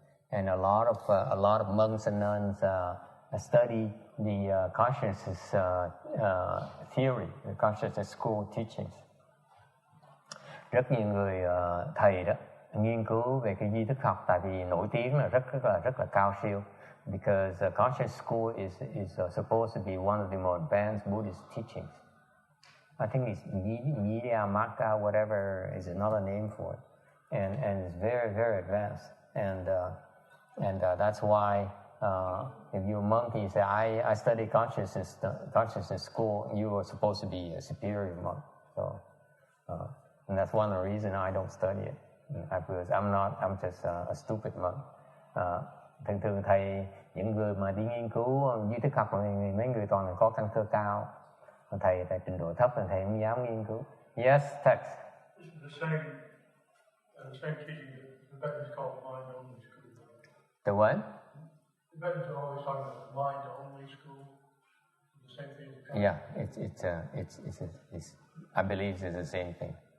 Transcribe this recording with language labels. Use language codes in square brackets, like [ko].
[en] And a lot of monks and nuns study the consciousness theory, the consciousness school teachings. [vi] Rất nhiều người thầy đó nghiên cứu về cái duy thức học, tại vì nổi tiếng là rất là cao siêu. [en] Because conscious school is supposed to be one of the more advanced Buddhist teachings. I think it's Nidya Magga, whatever is another name for it, and it's very, very advanced. And that's why if you're a monk, you say I study consciousness school, you are supposed to be a superior monk. So and that's one of the reasons I don't study it, because I'm just a stupid monk. [vi] Thường thầy, những người mà đi nghiên cứu duy thức học thì mấy người toàn là có căn cơ cao, còn thầy trình độ thấp thì thầy không dám nghiên cứu. [en] Yes, text. The same teaching the Tibetans call mind-only school. The what? The Tibetans are always talking about mind-only school. The same thing. Yeah, it's I believe it's the same thing.